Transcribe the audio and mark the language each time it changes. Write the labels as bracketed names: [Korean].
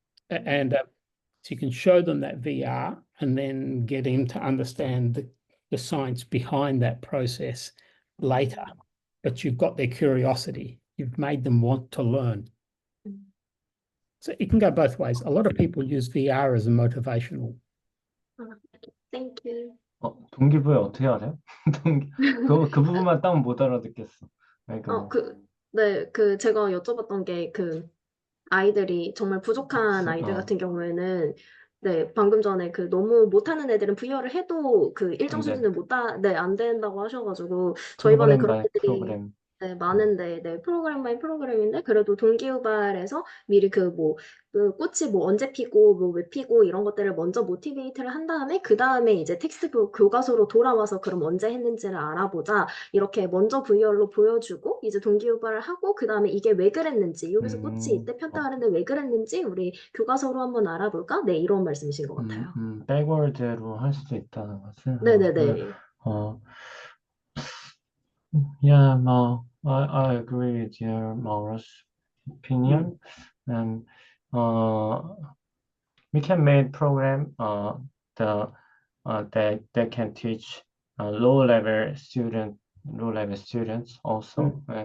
[English] And so you can show them that VR and then get them to understand the science behind that process later, but you've got their curiosity, you've made them want to learn. So it can go both ways. A lot of people use VR as a motivational. Thank you. [Korean] 동기부여 어떻게 알아요? 그 부분만 딱 못 알아듣겠어. 그러니까 제가 여쭤봤던 게 아이들이 정말 부족한 아이들 같은 경우에는 방금 전에 너무 못하는 애들은 VR을 해도 일정 수준을 안 된다고 하셔가지고 저희 반에 그런 애들이 많은데 프로그램 바이 프로그램인데 그래도 동기유발에서 미리 꽃이 언제 피고 왜 피고 이런 것들을 먼저 모티베이트를 한 다음에 그 다음에 이제 텍스트북 교과서로 돌아와서 그럼 언제 했는지를 알아보자, 이렇게 먼저 VR로 보여주고 이제 동기유발을 하고 그 다음에 이게 왜 그랬는지, 여기서 꽃이 이때 폈다 하는데 왜 그랬는지 우리 교과서로 한번 알아볼까? 네, 이런 말씀이신 것 같아요. 백월드로 할 수도 있다는 것을. 네네네. [English] Yeah, I agree with your Mauro's opinion, and we can make program that can teach low-level students also.